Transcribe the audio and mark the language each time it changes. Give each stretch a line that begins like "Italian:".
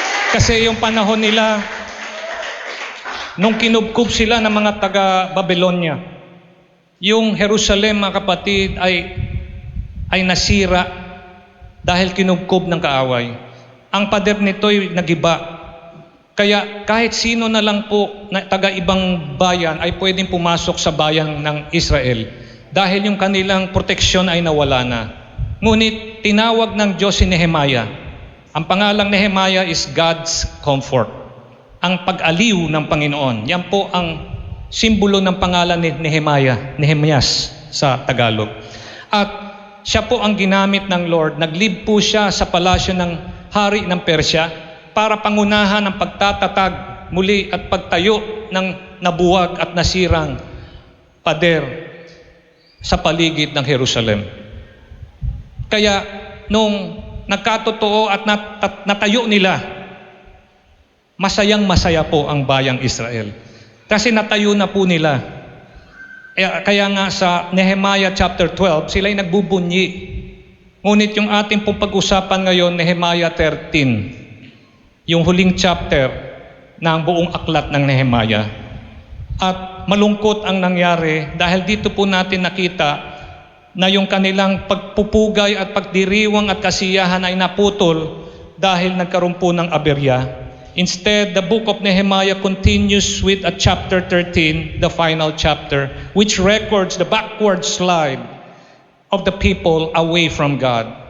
Filipino: Kasi yung panahon nila, nung kinubkob sila ng mga taga-Babylonia, yung Jerusalem, mga kapatid, ay nasira dahil kinubkob ng kaaway. Ang pader nito'y nagiba. Kaya kahit sino na lang po na taga-ibang bayan ay pwedeng pumasok sa bayan ng Israel dahil yung kanilang proteksyon ay nawala na. Ngunit tinawag ng Diyos si Nehemiah. Ang pangalang Nehemiah is God's comfort. Ang pag-aliw ng Panginoon. Yan po ang simbolo ng pangalan ni Nehemias sa Tagalog. At siya po ang ginamit ng Lord. Naglib po siya sa palasyo ng hari ng Persya para pangunahan ang pagtatatag muli at pagtayo ng nabuwag at nasirang pader sa paligid ng Jerusalem. Kaya nung nagkatotoo at natayo nila, masayang-masaya po ang bayang Israel. Kasi natayo na po nila. Kaya nga sa Nehemiah chapter 12, sila'y nagbubunyi. Ngunit yung ating pong pag-usapan ngayon, Nehemiah 13, yung huling chapter ng buong aklat ng Nehemiah. At malungkot ang nangyari dahil dito po natin nakita na yung kanilang pagpupugay at pagdiriwang at kasiyahan ay naputol dahil nagkaroon po ng aberya.
English: Instead, the book of Nehemiah continues with a chapter 13, the final chapter, which records the backward slide of the people away from God.